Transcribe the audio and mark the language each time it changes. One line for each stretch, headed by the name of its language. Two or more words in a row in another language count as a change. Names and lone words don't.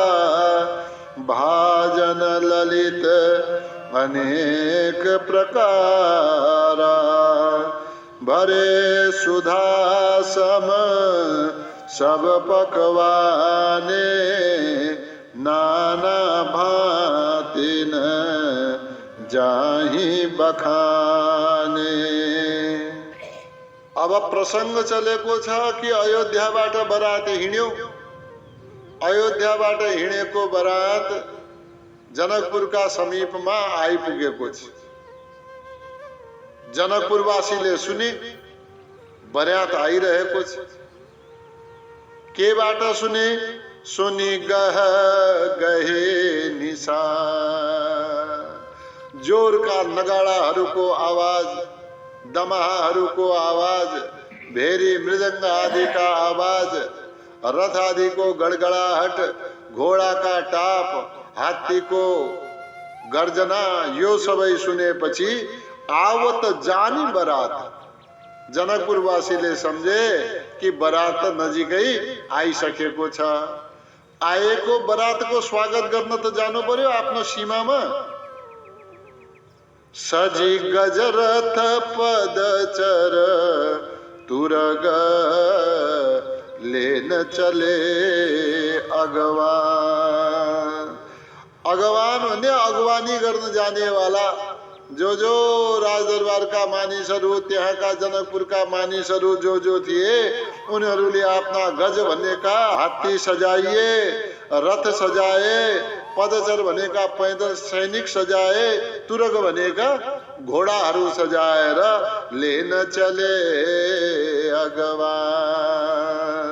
Awadhi: भाजन ललित अनेक प्रकारा भरे सुधा सम सब पकवाने नाना भांति न जाहि बखाने।
Nepali: अब प्रसंग चलेको छ कि अयोध्याबाट बरात हिँड्यो। अयोध्याबाट हिँडेको बरात जनकपुरका समीपमा आइपुगेको छ। जनकपुरवासीले सुने बरात आइरहेको छ। केबाट सुने?
Awadhi: सुनि गह गहे निशा।
Nepali: जोरका नगाडाहरूको आवाज, दमाहाहरूको आवाज, भेरी मृदंग आदिका आवाज, रथ आदिको गडगडाहट, घोडाका टाप, हात्तीको गर्जना, यो सबै सुनेपछि
Awadhi: आवत जानी बरात।
Nepali: जनकपुरवासीले सम्झे कि बरात नजिकै आइसकेको छ। आएको बरातको स्वागत गर्न त जानु पर्यो आफ्नो सीमामा।
Awadhi: सजी गजरथ पद चर तुरग लेन चले अगवान।
Nepali: अगवान भन्ने अगवानी गर्न जानेवाला। जो राजदरबारका मानिसहरू, त्यहाँका जनकपुरका मानिसहरू जो थिए, उनीहरूले आफ्ना गज भनेका हात्ती सजाइए, रथ सजाए, पदचर भनेका पैदल सैनिक सजाए, तुरग भनेका घोडाहरू सजाएर
Awadhi: लेन चले अगवान।